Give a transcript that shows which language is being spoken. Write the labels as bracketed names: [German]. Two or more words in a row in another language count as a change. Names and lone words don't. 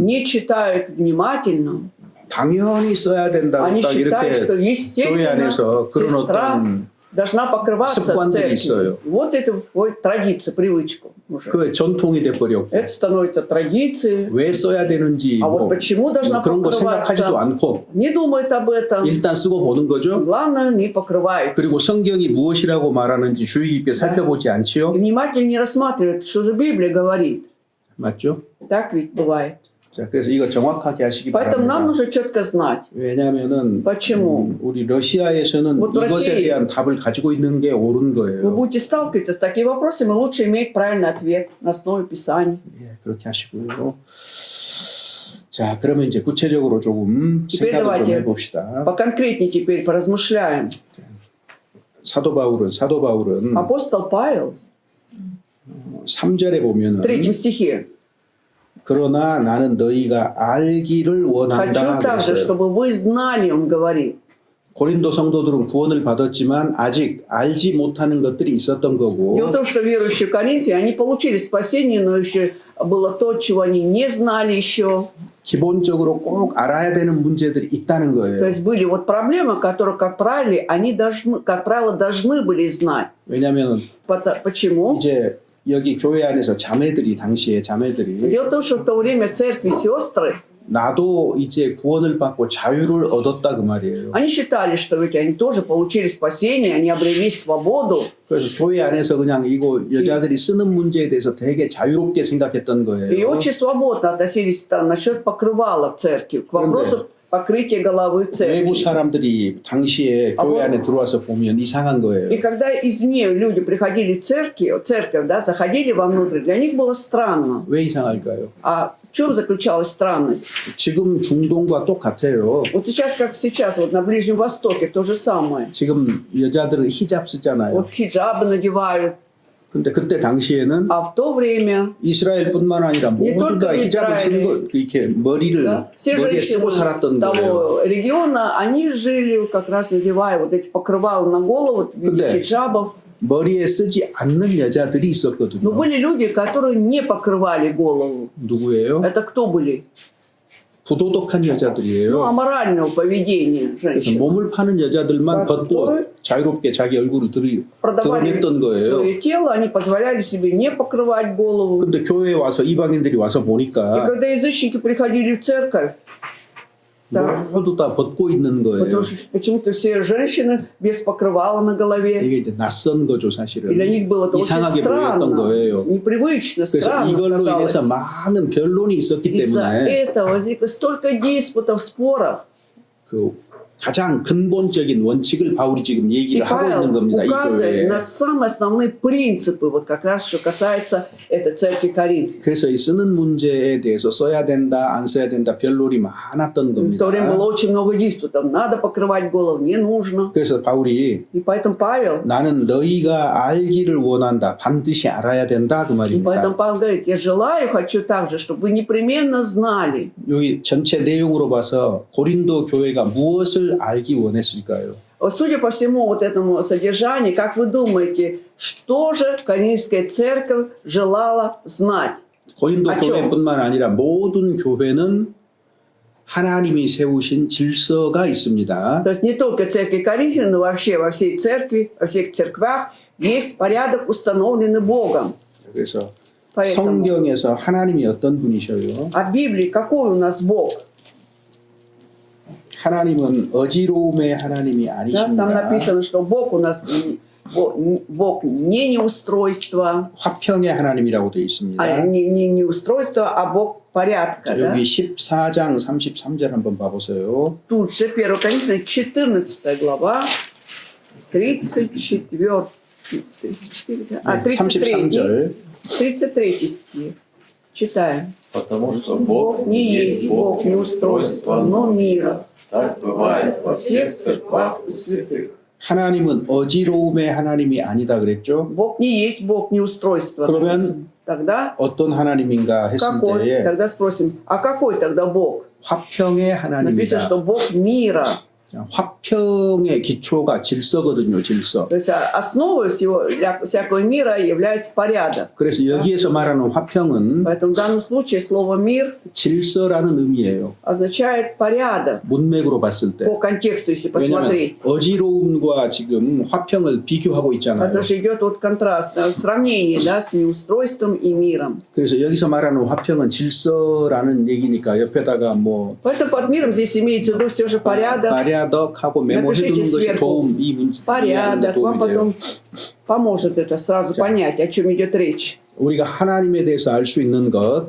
[Russian] не читают внимательно, [Korean] 당연히 써야 된다고 [Russian] они [Korean] 딱 [Russian] считают, [Korean] 이렇게 [Russian] что [Korean] 교회 [Russian] естественно [Korean] 안에서 그런 [Russian] сестра [Korean] 어떤 [Russian] должна покрываться [Korean] 습관들이 있어요. [Russian] церковью. Вот это входит в традицию, привычку уже. [Korean] 그 전통이 돼버렸고 [Russian] Это становится традицией. [Korean] 왜 써야 되는지 [Russian] А вот [Korean] 뭐 [Russian] почему должна [Korean] 그런 거 생각하지도 [Russian] покрываться? [Korean] 않고 [Russian] Не думает об этом. [Korean] 일단 쓰고 보는 거죠. [Russian] Главное, не покрывается. [Korean] 그리고 성경이 무엇이라고 말하는지 주의 깊게 살펴보지 [Russian] И [Korean] 않지요. [Russian] внимательно не рассматривает, что же Библия говорит. [Korean] 맞죠? [Russian] Так ведь бывает. [Korean] 자, 그래서 이거 정확하게 하시기 [Russian] Поэтому нам [Korean] 바랍니다. [Russian] нужно четко знать. [Korean] 왜냐하면은 [Russian] Почему? [Korean] 우리 러시아에서는 [Russian] Вот в [Korean] 이것에 [Russian] России- [Korean] 대한 답을 가지고 있는 게 옳은 [Russian] Вы [Korean] 거예요. [Russian] будете сталкиваться с такими вопросами, лучше иметь правильный ответ на основе Писаний. [Korean] 예, 그렇게 하시고요. 자, 그러면 이제 구체적으로 조금 [Russian] Теперь [Korean] 생각을 좀 [Russian] давайте [Korean] 해봅시다. [Russian] поконкретнее теперь поразмышляем. [Korean] 사도 바울은 [Russian] Апостол Павел [Korean] 3절에 보면은 [Russian] в 3 стихе. [Korean] 그러나 나는 너희가 알기를 원한다 [Russian] Хочу также, [Korean] 그랬어요. [Russian] чтобы вы знали, он говорит. [Korean] 고린도 성도들은 구원을 받았지만 아직 알지 못하는 것들이 있었던 [Russian] Дело [Korean] 거고 [Russian] в том, что верующие в Коринфе, они получили спасение, но еще было то, чего они не знали еще. [Korean] 기본적으로 꼭 알아야 되는 문제들이 있다는 [Russian] То [Korean] 거예요. [Russian] есть были вот проблемы, которые, как правило, они должны, как правило, должны были знать. [Korean] 왜냐하면 [Russian] Почему? [Korean] 이제 여기 교회 안에서 당시에 자매들이 [Russian] Дело в том, что в то время церкви сестры, [Korean] 나도 이제 구원을 받고 자유를 얻었다 그 말이에요. [Russian] они считали, что ведь они тоже получили спасение, они обрели свободу. [Korean] 그래서 교회 안에서 그냥 이거 여자들이 쓰는 문제에 대해서 되게 자유롭게 생각했던 [Russian] И [Korean] 거예요. [Russian] очень свободно относились там насчет покрывала в церкви, к вопросу покрытия головы в [Korean] 외부 [Russian] церкви. [Korean] 사람들이 당시에 교회 안에 들어와서 보면 이상한 [Russian] И [Korean] 거예요. [Russian] когда извне люди приходили в церковь, да, заходили вовнутрь, для них было странно. [Korean] 왜 이상할까요? [Russian] А в чем заключалась странность? [Korean] 지금 중동과 똑같아요. [Russian] Вот сейчас, как сейчас, вот на Ближнем Востоке, то же самое. [Korean] 지금 여자들은 히잡 쓰잖아요. [Russian] Вот хиджабы надевают. [Korean] 근데 그때 당시에는 [Russian] А в то время [Korean] 이스라엘뿐만 아니라 [Russian] Не [Korean] 모두 다 [Russian] только [Korean] 히잡을 쓰는 거 이렇게 머리를 [Russian] да, все [Korean] 머리에 쓰고 [Russian] женщины [Korean] 살았던 거예요. [Russian] того региона, они жили как раз надевая вот эти покрывала на голову в виде [Korean] 근데 [Russian] хиджабов. [Korean] 머리에 쓰지 않는 여자들이 [Russian] Но [Korean] 있었거든요. [Russian] были люди, которые не покрывали голову. [Korean] 누구예요? [Russian] Это кто были? [Korean] 부도덕한 [Russian] Ну, [Korean] 여자들이에요. [Russian] аморального поведения [Korean] 그래서 [Russian] женщин. [Korean] 몸을 파는 여자들만 벗고 자유롭게 자기 얼굴을 [Russian] Продавали [Korean] 드러냈던 거예요. [Russian] свое тело, они позволяли себе не покрывать голову. [Korean] 근데 교회에 와서 이방인들이 와서 [Russian] И [Korean] 보니까 [Russian] когда язычники приходили в церковь, да, [Korean] 모두 다 벗고 있는 거예요. [Russian] потому что почему-то все женщины без покрывала на голове. [Korean] 이게 이제 낯선 거죠, [Russian] И [Korean] 사실은. [Russian] для них было это очень [Korean] 이상하게 보였던 [Russian] странно, [Korean] 거예요. [Russian] непривычно, [Korean] 그래서 [Russian] странно [Korean] 이걸로 [Russian] казалось. [Korean] 인해서 많은 변론이 있었기 [Russian] Из-за [Korean] 때문에 [Russian] этого возникло столько диспутов, споров. [Korean] 그 가장 근본적인 원칙을 바울이 지금 [Russian] И [Korean] 얘기를 하고 있는 [Russian] Павел [Korean] 겁니다. 이 [Russian] указывает [Korean] 교회에. [Russian] на самые основные принципы, вот как раз что касается этой церкви Коринф. [Korean] 그래서 이 쓰는 문제에 대해서 써야 된다, 안 써야 된다 별론이 많았던 [Russian] В [Korean] 겁니다. [Russian] то время было очень много диспутов. Надо покрывать голову, не нужно. [Korean] 그래서 바울이 [Russian] И поэтому Павел, [Korean] 나는 너희가 알기를 원한다. 반드시 알아야 된다. 그 [Russian] и [Korean] 말입니다. [Russian] поэтому Павел говорит, я желаю, хочу также, чтобы вы непременно знали. [Korean] 여기 전체 내용으로 봐서 고린도 교회가 무엇을 알기 원했을까요? [Russian] Судя по всему вот этому содержанию, как вы думаете, что же Коринфская церковь желала знать? [Korean] 고린도 맞죠? 교회뿐만 아니라 모든 교회는 하나님이 세우신 질서가 있습니다. [Russian] То есть не только церковь Коринфян, но вообще во всей церкви, во всех церквях есть порядок, установленный Богом. [Korean] 그래서 [Russian] Поэтому, [Korean] 성경에서 하나님이 어떤 분이셔요? [Russian] а в Библии какой у нас Бог? [Korean] 하나님은 어지러움의 하나님이 [Russian] Да, там [Korean] 아니십니다. [Russian] написано, что Бог у нас Бог не неустройство, [Korean] 화평의 하나님이라고 되어 있습니다. [Russian] не неустройство, а Бог порядка. Да? [Korean] 여기 14장 33절 한번 봐보세요. [Russian] Тут же 1 Коринфянам 14 глава, 34, [Korean] 33절. [Russian] 33 стих. Читаем. Потому что Бог не есть Бог неустройства, но мира. Так бывает во всех церквах и святых. [Korean] 하나님은 어지러움의 하나님이 아니다 그랬죠? [Russian] Бог не есть Бог неустройства. [Korean] 그러면 [Russian] Тогда [Korean] 어떤 하나님인가 했을 [Russian] какой? [Korean] 때에 [Russian] Тогда спросим, а какой тогда Бог? [Korean] 화평의 [Russian] Написано, что [Korean] 하나님이다. [Russian] Бог мира. [Korean] 자, 화평의 기초가 질서거든요, 질서. [Russian] То есть основой всего, всякого мира является порядок. [Korean] 그래서 여기에서 말하는 화평은 [Russian] Поэтому в данном случае слово «мир» [Korean] 질서라는 의미예요. [Russian] означает порядок [Korean] 문맥으로 봤을 때. [Russian] по контексту, если [Korean] 왜냐하면 [Russian] посмотреть. [Korean] 어지러움과 지금 화평을 비교하고 있잖아요. [Russian] Потому что идет вот контраст, сравнение, да, с неустройством и миром. [Korean] 그래서 여기서 말하는 화평은 질서라는 얘기니까 옆에다가 뭐 [Russian] Поэтому под миром здесь имеется в виду все же порядок. [Korean] порядок하고 메모해두는 [Russian] Напишите [Korean] 것이 [Russian] сверху. [Korean] 도움 이 문제 [Russian] Порядок. Вам [Korean] 도움이 돼요. [Russian] потом поможет это сразу понять, о чем идет речь. [Korean] 우리가 하나님에 대해서 알 수 있는 것,